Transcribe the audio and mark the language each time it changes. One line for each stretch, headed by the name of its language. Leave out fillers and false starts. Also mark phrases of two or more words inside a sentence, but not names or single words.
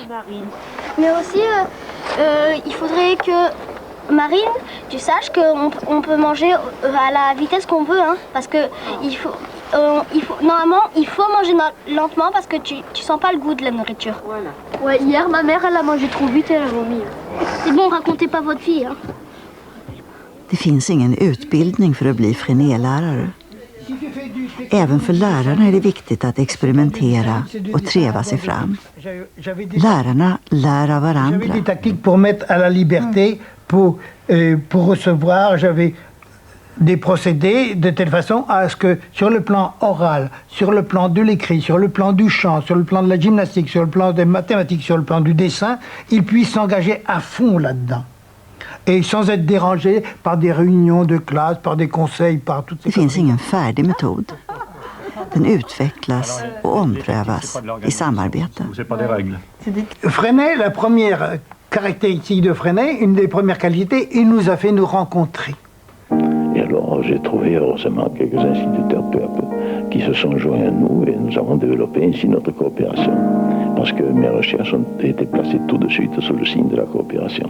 French: Mais aussi, il faudrait que, Marine, tu saches qu'on peut manger à la vitesse qu'on veut, hein, parce que normalement, il faut manger lentement parce que tu sens pas le goût de la nourriture. Voilà. Ouais, hier, ma mère, elle a mangé trop vite et elle a vomi. C'est bon, racontez pas votre fille. Hein.
Swedish: Det finns ingen utbildning för att bli Freinet-lärare. Även för lärarna är det viktigt att experimentera och treva sig fram. Lärarna lär av varandra.
French: J'avais des tactiques pour mettre à la liberté, pour recevoir. J'avais des procédés de telle façon à ce que sur le plan oral, sur le plan de l'écrit, sur le plan du chant, sur le plan de la gymnastique, sur le plan des mathématiques, sur le plan du dessin, ils puissent s'engager à fond là-dedans. Et sans être dérangés par des réunions de classe, par des conseils, par toutes ces
Swedish: Det finns ingen färdig metod. Den utvecklas och omprövas i samarbete.
French: Freinet, la première caractéristique de Freinet, une des premières qualités, il nous a fait nous rencontrer. Et alors j'ai trouvé heureusement quelques instituteurs peu à peu qui se sont joints à nous et nous avons développé ainsi notre coopération. Parce que mes recherches ont été placées tout de suite sous le signe de la coopération.